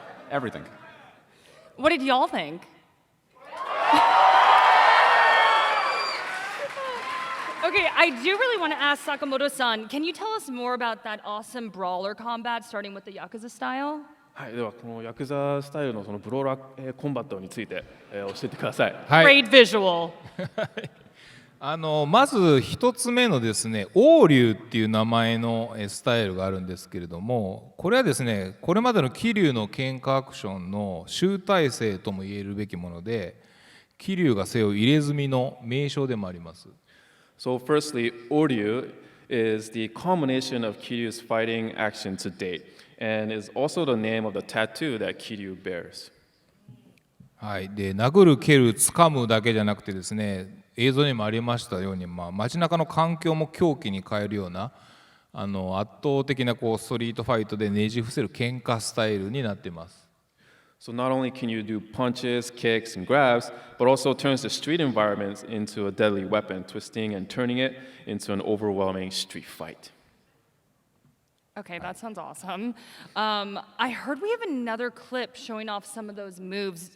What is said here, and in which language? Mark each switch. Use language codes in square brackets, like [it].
[en] Everything. What did y'all think? Okay, I do really want to ask Sakamoto-san, can you tell us more about that awesome brawler combat starting with the Yakuza Style? [ja] はい、ではこのヤクザスタイルのそのブローラーコンバットについて教えてください。はい、 [en] Great visual. [ja] まず一つ目のですね、王竜っていう名前のスタイルがあるんですけれども、これはですね、これまでの桐生の喧嘩アクションの集大成とも言えるべきもので、桐生が背負う入れ墨の名称でもあります。 [en] So firstly, Oryu is the culmination of Kiryu's fighting action to date, and is also the name of the tattoo that Kiryu bears. [ja] はい、で殴る蹴る掴むだけじゃなくてですね、映像にもありましたように、街中の環境も狂気に変えるような圧倒的なストリートファイトでねじ伏せる喧嘩スタイルになっています。 [en] So not only can you do punches, kicks, and grabs, but also turns the street environments into a deadly weapon, twisting and turning it into an overwhelming street fight. Okay, that sounds awesome. I heard we have another clip showing off some of those moves.